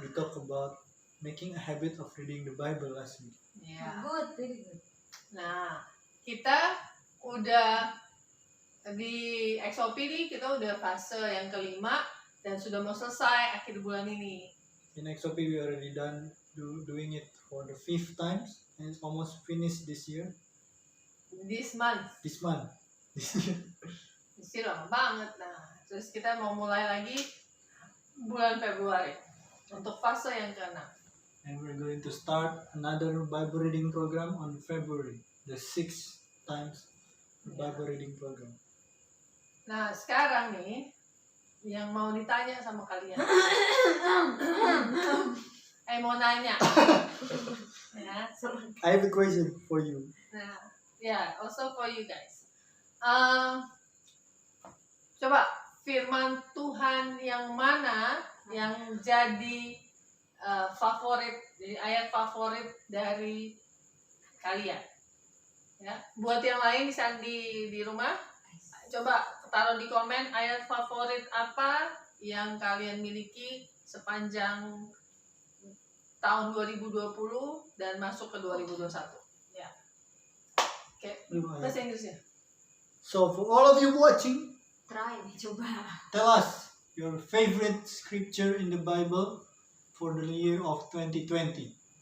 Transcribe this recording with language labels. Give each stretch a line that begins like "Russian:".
English: We talk about making a habit of reading the Bible last week. ya. Good, very good.
Indonesian: Nah, kita udah di XOP nih, kita udah fase yang kelima dan sudah mau selesai akhir bulan ini.
English: In XOP we already done doing it for the 5th times and it's almost finished this year. This month, This month.
Indonesian: mesti lama banget. Nah, terus kita mau mulai lagi bulan Februari untuk fase yang ke-6.
English: And we're going to start another Bible reading program on February, the 6th times Bible reading program.
Indonesian: Nah, sekarang nih yang mau ditanya sama kalian. Mau nanya. Ya.
English: I have a question for you. Nah, ya, also for you guys.
Indonesian: Coba firman Tuhan yang mana yang jadi favorit, jadi ayat favorit dari kalian? Ya, buat yang lain di rumah, coba taruh di komen ayat favorit apa yang kalian miliki sepanjang tahun 2020 dan masuk ke 2021. Ya. Oke, bahasa Inggrisnya.
English: So for all of you watching, Try
Indonesian: nih, coba.
English: tell us your favorite scripture in the Bible for the year of 2020.